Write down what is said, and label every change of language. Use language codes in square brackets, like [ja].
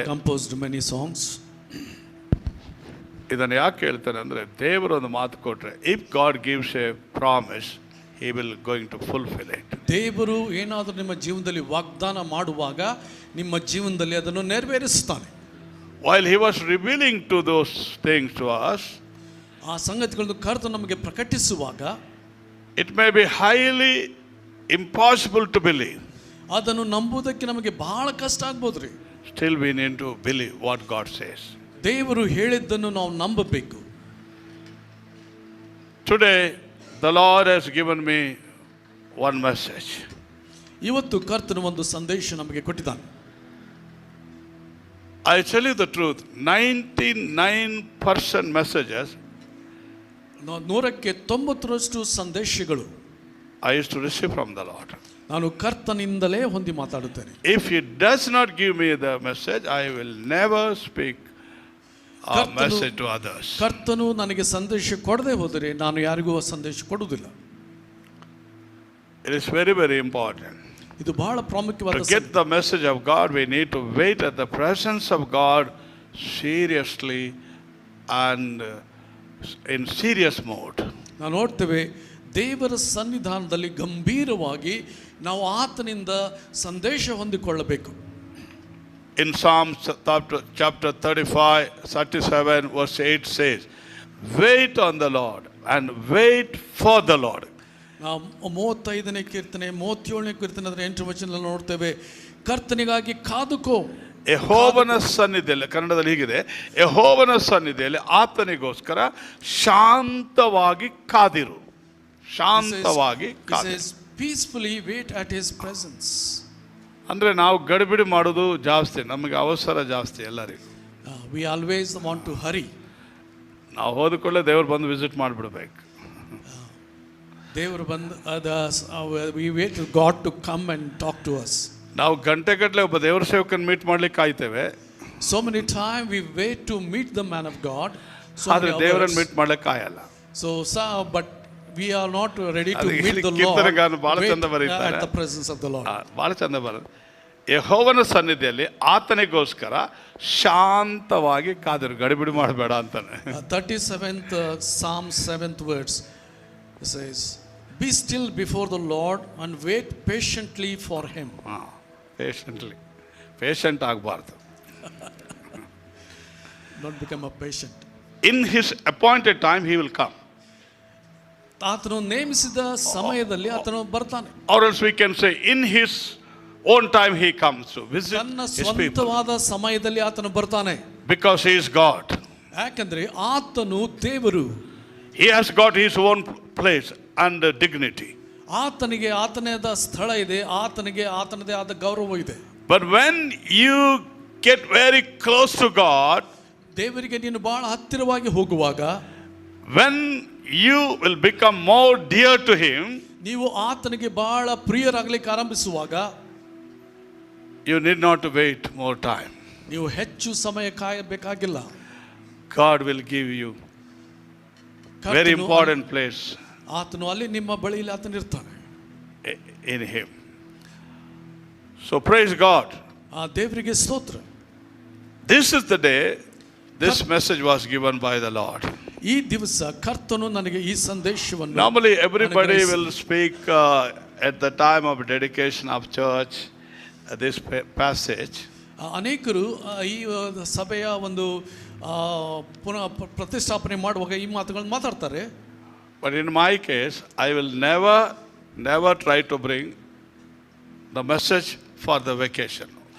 [en] I composed many songs. [kn] ಇದನ್ನು ಯಾಕೆ ಹೇಳ್ತಾನೆ ಅಂದರೆ, ದೇವರು ಒಂದು ಮಾತು ಕೊಟ್ಟರೆ, [en] If God gives a promise he will going to fulfill it. [kn] ದೇವರು ಏನಾದರೂ ನಿಮ್ಮ ಜೀವನದಲ್ಲಿ ವಾಗ್ದಾನ ಮಾಡುವಾಗ ನಿಮ್ಮ ಜೀವನದಲ್ಲಿ ಅದನ್ನು ನೆರವೇರಿಸುತ್ತಾನೆ. [en] While he was revealing to those things to us, [kn] ಆ ಸಂಗತಿಗಳನ್ನು ಕರ್ತನು ನಮಗೆ ಪ್ರಕಟಿಸುವಾಗ [en] it may be highly impossible to believe. [kn] ಅದನ್ನು ನಂಬುವುದಕ್ಕೆ ನಮಗೆ ಬಹಳ ಕಷ್ಟ ಆಗ್ಬೋದ್ರಿ. [en] Still we need to believe what God says. [kn] ದೇವರು ಹೇಳಿದ್ದನ್ನು ನಾವು ನಂಬಬೇಕು. [en] Today the Lord has given me one message. [kn] ಇವತ್ತು ಕರ್ತನು ಒಂದು ಸಂದೇಶ ನಮಗೆ ಕೊಟ್ಟಿದ್ದಾನೆ. [en] I tell you the truth, 99% messages [kn] 190% ಸಂದೇಶಗಳು [en] I used to receive from the Lord. [kn] ನಾನು ಕರ್ತನಿಂದಲೇ ಹೊಂದಿ ಮಾತಾಡುತ್ತೇನೆ. [en] If he does not give me the message, I will never speak a message to others. [kn] ಕರ್ತನು ನನಗೆ ಸಂದೇಶ ಕೊಡದೆ ಹೋದರೆ ನಾನು ಯಾರಿಗೂ ಸಂದೇಶ ಕೊಡುವುದಿಲ್ಲ. [en] It is very, very important. [kn] ಇದು ಬಹಳ ಪ್ರಾಮುಖ್ಯವಾದ. [en] To get the message of God, we need to wait at the presence of God seriously and in serious mode. [kn] ನಾವು ನೋಡ್ತೇವೆ, ದೇವರ ಸನ್ನಿಧಾನದಲ್ಲಿ ಗಂಭೀರವಾಗಿ ನಾವು ಆತನಿಂದ ಸಂದೇಶ ಹೊಂದಿಕೊಳ್ಳಬೇಕು. [en] In Psalms chapter 35, 37, verse 8 says, wait on the Lord and wait for the Lord. [kn] ನಾವು 35ನೇ ಕೀರ್ತನೆ 37ನೇ ಕೀರ್ತನೆ 8ನೇ ವಚನದಲ್ಲಿ ನೋಡ್ತೇವೆ, ಕರ್ತನಿಗಾಗಿ ಕಾದುಕೋ. ಯೆಹೋವನ ಸನ್ನಿಧಿಯಲ್ಲಿ, ಕನ್ನಡದಲ್ಲಿ ಹೀಗಿದೆ, ಯೆಹೋವನ ಸನ್ನಿಧಿಯಲ್ಲಿ ಆತನಿಗೋಸ್ಕರ ಶಾಂತವಾಗಿ ಕಾದಿರು. ಶಾಂತವಾಗಿ [en] He [kn] ಕಾದಿರು. [en] says, peacefully wait at his presence. [kn] ಅಂದರೆ ನಾವು ಗಡಿಬಿಡಿ ಮಾಡೋದು ಜಾಸ್ತಿ, ನಮಗೆ ಅವಸರ ಜಾಸ್ತಿ ಎಲ್ಲರಿಗೂ. [en] We always want to hurry. [kn] ನಾವು ಹೋದಕೊಳ್ಳೆ ದೇವ್ರು ಬಂದು ವಿಸಿಟ್ ಮಾಡಿಬಿಡ್ಬೇಕು. ದೇವರು ಬಂದು [en] we wait for God to come and talk to us. [kn] ನಾವು ಗಂಟೆಗಟ್ಟಲೆ ಒಬ್ಬ ದೇವರ ಸೇವಕನ ಮೀಟ್ ಮಾಡ್ಲಿಕ್ಕೆ ಕಾಯ್ತೇವೆ. [en] So many times we wait to meet the man of God. [kn] ಆದರೆ ದೇವರನ್ನು ಮೀಟ್ ಮಾಡ್ಲಿಕ್ಕೆ ಕಾಯಲ್ಲ. [en] But we are not ready to [kn] ಅದಕ್ಕೆ [en] meet the Lord. [kn] ಕೀರ್ತನೆಗಾರನು ಬಹಳ [en] Wait [kn] ಚಂದ ಬರೀತಾರೆ. [en] at the presence of the Lord. [kn] ಭಾಳ ಚಂದ ಬರೋದು. ಯೆಹೋವನ ಸನ್ನಿಧಿಯಲ್ಲಿ ಆತನಿಗೋಸ್ಕರ ಶಾಂತವಾಗಿ ಕಾದಿರು, ಗಡಿಬಿಡಿ ಮಾಡಬೇಡ ಅಂತಾನೆ. [en] 37th Psalm 7th verse says, be still before the Lord and wait patiently for him. [kn] Patiently, patient ಆಗಬಾರ್ದು. [en] Don't become a patient. In his appointed time he will come. [kn] ಆತನು ನೇಮಿಸಿದ ಸಮಯದಲ್ಲಿ ಆತನು ಬರ್ತಾನೆ. [en] Or else we can say in his own time he comes to visit [kn] ತನ್ನ [en] his people. [kn] ಸ್ವಂತವಾದ ಸಮಯದಲ್ಲಿ ಆತನು ಬರ್ತಾನೆ. [en] Because he is God. [kn] ಯಾಕಂದ್ರೆ ಆತನು ದೇವರು. [en] He has got his own place and dignity. [kn] ಆತನಿಗೆ ಆತನದ ಸ್ಥಳ ಇದೆ, ಆತನಿಗೆ ಆತನದೇ ಆದ ಗೌರವ ಇದೆ. [en] But when you get very close to God, [kn] ದೇವರಿಗೆ ನೀನು ಬಹಳ ಹತ್ತಿರವಾಗಿ ಹೋಗುವಾಗ, [en] when you will become more dear to him, [kn] ನೀವು ಆತನಿಗೆ ಬಹಳ ಪ್ರಿಯರಾಗಲಿಕ್ಕೆ ಆರಂಭಿಸುವಾಗ, [en] you need not to wait more time. [kn] ನೀವು ಹೆಚ್ಚು ಸಮಯ ಕಾಯಬೇಕಾಗಿಲ್ಲ. [en] God will give you very important place [kn] ಆತನು ಅಲ್ಲಿ ನಿಮ್ಮ ಬಳಿಯಲ್ಲಿ ಆತನು ಇರ್ತಾನೆ. [en] in him. So praise God. [kn] ಆ ದೇವರಿಗೆ ಸ್ತೋತ್ರ. [en] This is the day this message was given by the Lord. [kn] ಈ ದಿವಸ ಕರ್ತನು ನನಗೆ ಈ ಸಂದೇಶವನ್ನು. [en] Normally everybody will speak at the time of dedication of church this passage. [kn] ಅನೇಕರು ಈ ಸಭೆಯ ಒಂದು ಪುನಃ ಪ್ರತಿಷ್ಠಾಪನೆ ಮಾಡುವಾಗ ಈ ಮಾತುಗಳನ್ನು ಮಾತಾಡ್ತಾರೆ. [en] But in my case, I will never try to bring the message for the vacation.